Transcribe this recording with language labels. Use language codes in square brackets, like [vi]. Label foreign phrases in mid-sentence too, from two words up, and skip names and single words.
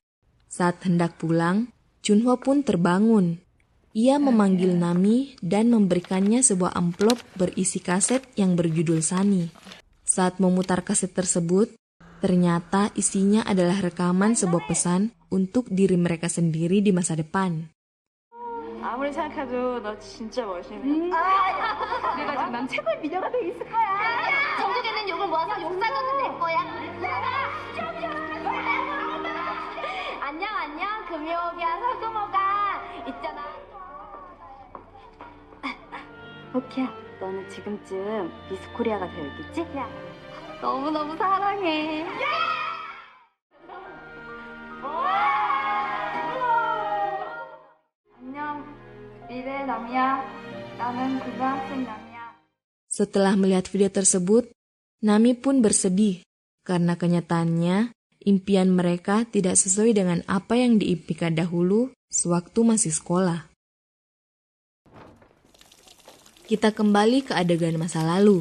[id] Saat hendak pulang, Chunhwa pun terbangun. Ia memanggil Nami dan memberikannya sebuah amplop berisi kaset yang berjudul Sunny. Saat memutar kaset tersebut, ternyata isinya adalah rekaman sebuah pesan untuk diri mereka sendiri di masa depan. [ko] 아무리 생각해도 너 진짜 멋있네. 그래가지고 난 최고의 미녀가 돼 있을 거야. 전국에는 욕을 모아서 욕사전은 낼 거야. 안녕 금요기야 설금호가 있잖아. 오키야 너는 지금쯤 미스 코리아가 되어 있겠지? 야 너무너무 사랑해. 안녕 미래 남이야. 나는 고등학생 남이야. [id] Setelah melihat video tersebut, Nami pun bersedih karena kenyataannya impian mereka tidak sesuai dengan apa yang diimpikan dahulu sewaktu masih sekolah. Kita kembali ke adegan masa lalu.